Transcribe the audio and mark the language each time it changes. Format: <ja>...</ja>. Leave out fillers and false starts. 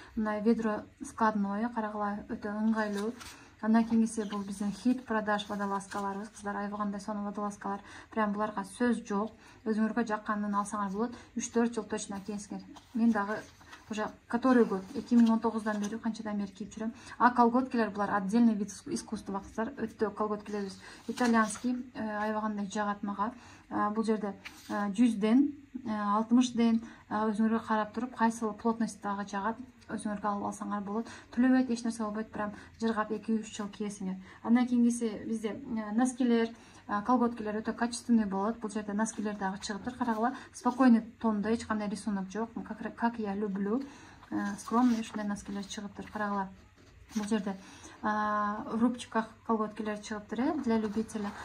<ky>Мына</ky> <ru>ведро складное,</ru> <ky>карагыла, өтө ыңгайлуу. Андан кийинкиси бул биздин</ky> <ru>хит продаж</ru> <ky>водолазкаларыбыз, кыздар, айбагандай сонун водолазкалар. Прям буларга сөз жок. Өзүңөргө жакканын алсаңар болот. 3-4 жыл точно кийесиңер. Мен дагы</ky> <ru>уже который год,</ru> <ky>2019-дан бери, канчадан бери кийип жүрөм. А колготкилер булар</ky> <ru>отдельный вид искусства,</ru> <ky>кыздар. Өтө колготкилерибиз итальянский, айбагандай жагат мага. Бул жерде 100ден 60ден өзүңөргө карап туруп, кайсыл плотностьтагы жагат. өзүңөргө алып алсаңар болот. Төлөбөйт, эч нерсе болбойт, прям жыргап 2-3 жыл кийесиңер. Андан кийинкиси bizde носкилер, колготкилер өтө качественный болот. Бул жерде носкилер дагы чыгыптыр, карагыла. Спокойный тонда, эч кандай рисунок жок.</ky> <ru>Как я люблю.</ru> <ky>Скромный ушундай носкилер чыгыптыр, карагыла. Бул жерде</ky> <ru>в рубчиках</ru> <ky>колготкилер чыгыптыр,</ky> <ru>для любителя.</ru>